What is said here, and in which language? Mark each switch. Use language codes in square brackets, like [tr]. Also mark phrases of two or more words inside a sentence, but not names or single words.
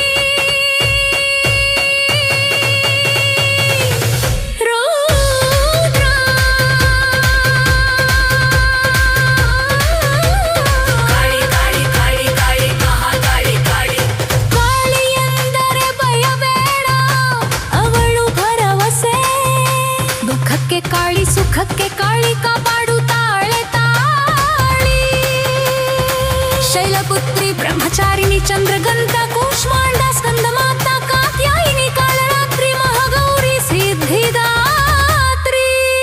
[mr] रौद्र काळी काळी काळी काळी महाकाळी काळी [kn] काळी ಎಂದರೆ ಭಯಬೇಡ ಅವಳು ಭರವಸೆ ದುಃಖಕ್ಕೆ ಕಾಳಿ ಸುಖಕ್ಕೆ ಕಾಳಿ ಕಾಪಾಡುತ್ತಾಳೆ ತಾಳಿ ಶೈಲಪುತ್ರಿ ಬ್ರಹ್ಮಚಾರಿಣಿ ಚಂದ್ರಗಂಧ ಕೂಷ್ಮಾಂಡ ಸ್ಕಂದ ಮಾತಾ ಕಾತ್ಯಾಯಿನಿ ಕಾಳರಾತ್ರಿ ಮಹಾಗೌರಿ ಸಿದ್ಧಿದಾತ್ರಿ